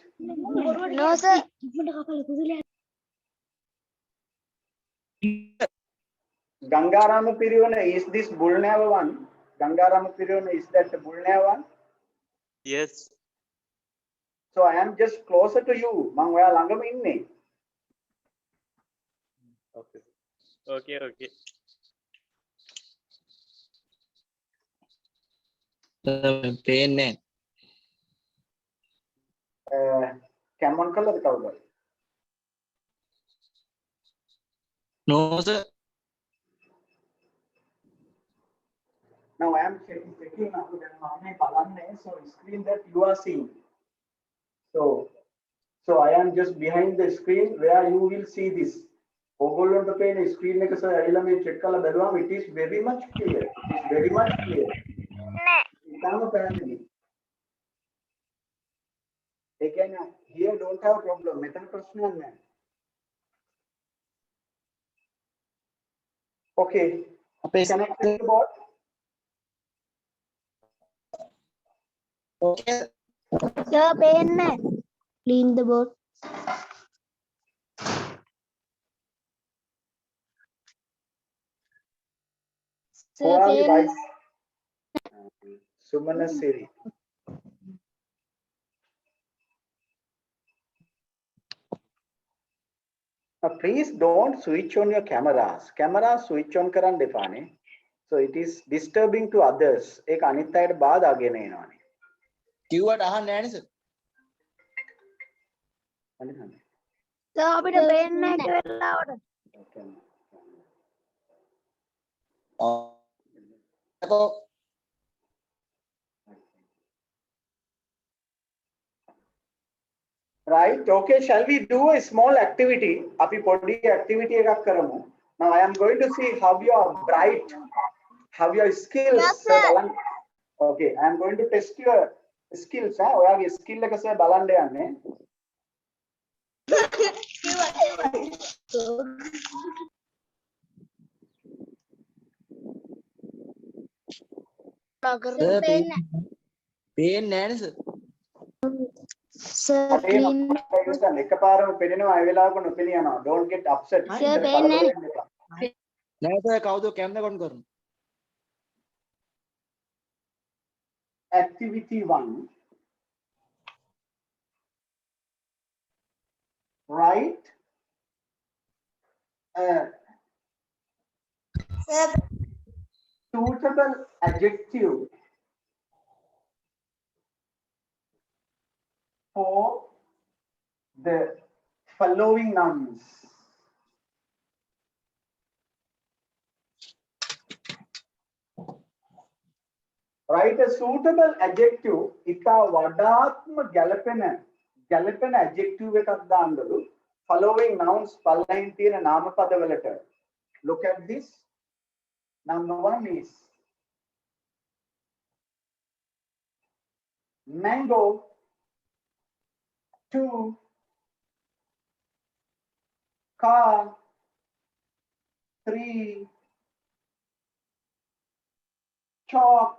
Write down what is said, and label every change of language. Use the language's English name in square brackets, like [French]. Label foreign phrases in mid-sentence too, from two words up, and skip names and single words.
[English] No, sir. Gangarama Piriyona, is this Bulneva one? Gangarama Piriyona, is that the Bulneva one? Yes. So I am just closer to you. [Sinhala] මං ඔයා ළඟම ඉන්නේ. [English] Okay. Okay. [Sinhala] පේන්නේ කැමොන් කළද කවුද? [English] no sir. Now I am checking now [Sinhala] දැන් මම මේ බලන්නේ [English] so screen that you are seeing. So I am just behind the screen where you will see this. [Sinhala] ඕගොල්ලන්ට පේන screen එක සර් ඇවිල්ලා මේ check කරලා බලුවාම [English] it is very much clear. It is very much clear. [Sinhala] ඉතාලම පැහැදිලි. ඒ කියන්නේ [English] here don't have problem. [Sinhala] මෙතන ප්‍රශ්නයක් නැහැ. [English] Okay. Can I click the board? Okay. Sir, pen. Clean the board. Sir, Koali pen. Vice. Sumana Siri. Now please don't switch on your cameras. Cameras switch on [Sinhala] කරන්න එපානේ. [English] So it is disturbing to others. [Sinhala] ඒක අනිත් අයට බාධාගෙන එනවානේ. කිව්වට අහන්නේ නැහැ නේ sir. හරිද? Sir, අපිට pen එක වෙලාවට. [English] Okay. Right. Okay. Shall we do a small activity? [Sinhala] අපි පොඩි activity එකක් කරමු. [English] Now I am going to see how you are bright, how your skills. Yes, sir. Okay. I am going to test your skills. [Sinhala] ඔයාගේ skill එක සර් බලන්න යන්නේ. Sir, පේන්නේ නැහැ නේ sir. [English] Sir, clean. [Sinhala] එකපාරම පෙනෙනවා ඒ වෙලාවක නොපෙනී යනවා. [English] Don't get upset. Sir, [Sinhala] පේන්නේ නැහැ sir කවුද කැමරා කොන් කරන්නේ? [English] Activity 1. Write suitable adjective for the following nouns. Write a suitable adjective. [Sinhala] ඉතා වඩාත්ම ගැළපෙන adjective එකක් දාන්නලු [English] following nouns [Sinhala] පළවෙනි තියෙන නාමපදවලට. [English] Look at this. Number 1 is mango. 2, car. 3, chalk.